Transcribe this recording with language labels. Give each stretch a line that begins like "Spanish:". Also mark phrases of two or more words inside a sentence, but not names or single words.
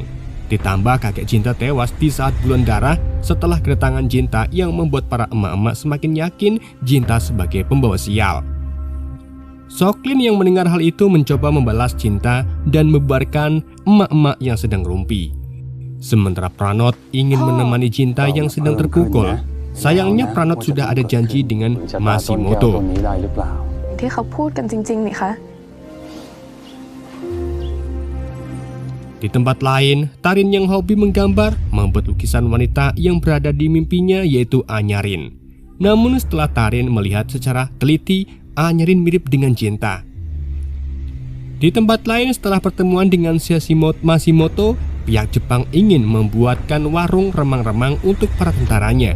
Indonesian: Ditambah kakek Jinta tewas di saat bulan darah setelah kedatangan Jinta yang membuat para emak-emak semakin yakin Jinta sebagai pembawa sial. Soklin yang mendengar hal itu mencoba membalas Jinta dan membubarkan emak-emak yang sedang rumpi. Sementara Pranot ingin menemani Jinta yang sedang terpukul. Sayangnya Pranot sudah ada janji dengan Sashimoto.
Thai: ที่เขาพูดกันจริงๆนี่คะ
Indonesian: Di tempat lain, Tarin yang hobi menggambar membuat lukisan wanita yang berada di mimpinya yaitu Anyarin. Namun setelah Tarin melihat secara teliti, Anyarin mirip dengan Jinta. Di tempat lain setelah pertemuan dengan Sashimoto, pihak Jepang ingin membuatkan warung remang-remang untuk para tentaranya.